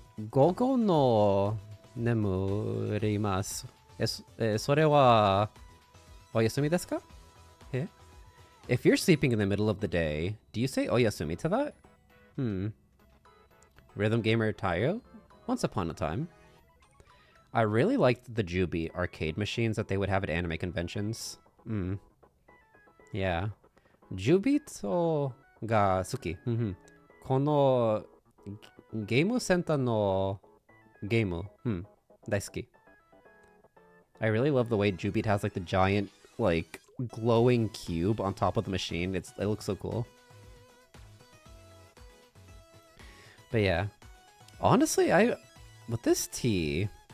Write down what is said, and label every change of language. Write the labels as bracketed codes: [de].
[ja] 午後の眠ります。それは、おやすみですか? [en] If you're sleeping in the middle of the day, do you say oyasumi to that? Rhythm gamer Taiyou? Once upon a time. I really liked the Jubi arcade machines that they would have at anime conventions. [ja] Yeah. Jubito ga suki. このゲームセンターのゲーム、大好き. [en] I really love the way Jubit has like the giant, like, glowing cube on top of the machine. It looks so cool. But yeah. Honestly, with this tea...